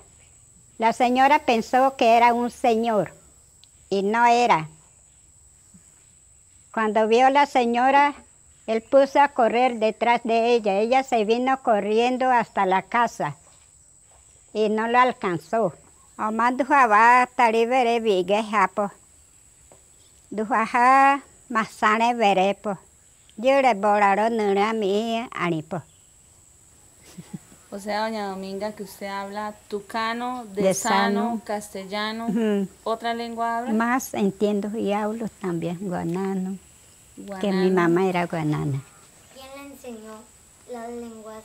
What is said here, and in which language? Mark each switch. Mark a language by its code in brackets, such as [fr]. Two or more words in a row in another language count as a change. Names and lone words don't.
[es] La señora pensó que era un señor y no era. Cuando vio a la señora, él puso a correr detrás de ella. Ella se vino corriendo hasta la casa y no lo alcanzó. [tuo] Oma duhaba taribere vigue hapo. Duhaja masane verepo. Yure boraro nura mi anipo. [es] O sea, doña Dominga, que usted habla tucano, de sano, castellano. ¿Otra lengua habla? Más entiendo y hablo también guanano. Que mi mamá era guanana. ¿Quién le enseñó las lenguas?